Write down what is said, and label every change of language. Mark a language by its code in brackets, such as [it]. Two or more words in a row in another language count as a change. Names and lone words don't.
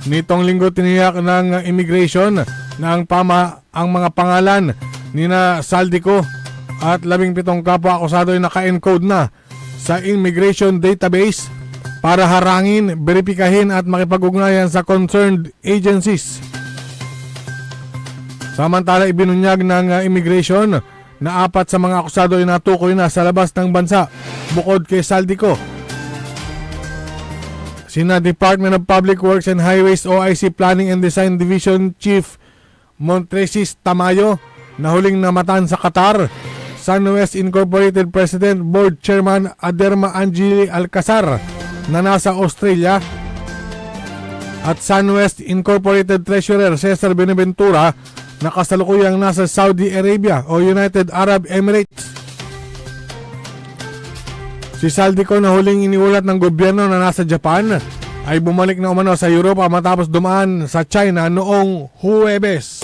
[tl] Nitong linggo tiniyak ng immigration na ang mga pangalan nina Saldico at 17 kapwa akusado ay naka-encode na sa immigration database para harangin, beripikahin at makipag-ugnayan sa [en] concerned agencies. [tl] Samantala ibinunyag ng immigration na 4 sa mga akusado ay natukoy na sa labas ng bansa bukod kay Saldico. Sina Department of Public Works and Highways OIC Planning and Design Division Chief Montresis Tamayo na huling namatan sa Qatar, SunWest Incorporated President Board Chairman Aderma Angeli Alcazar na nasa Australia at SunWest Incorporated Treasurer Cesar Benaventura na kasalukuyang nasa Saudi Arabia o United Arab Emirates. Si Saldico na huling iniulat ng gobyerno na nasa Japan ay bumalik na umano sa Europa matapos dumaan sa China noong Huwebes.